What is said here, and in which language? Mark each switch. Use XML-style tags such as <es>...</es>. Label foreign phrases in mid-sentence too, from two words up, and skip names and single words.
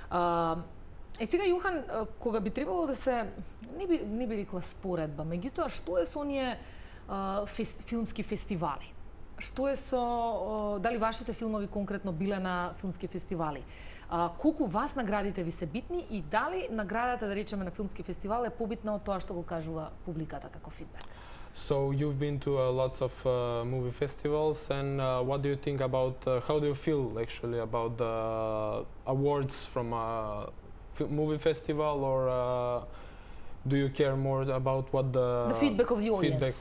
<mk>И сега, Јохан, кога би требало да се, не би рекла споредба, меѓутоа, што е со оние филмски фестивали? Што е со, дали вашите филмови конкретно биле на филмски фестивали? Колку вас наградите ви се битни и дали наградата, да речеме, на филмски фестивал е побитна од тоа што го кажува публиката како фидбек?</mk> <en>So you've been to lots of movie festivals, and what do you think about, how do you feel actually about the awards from a movie festival, or do you care more about what the feedback of the audience?</en>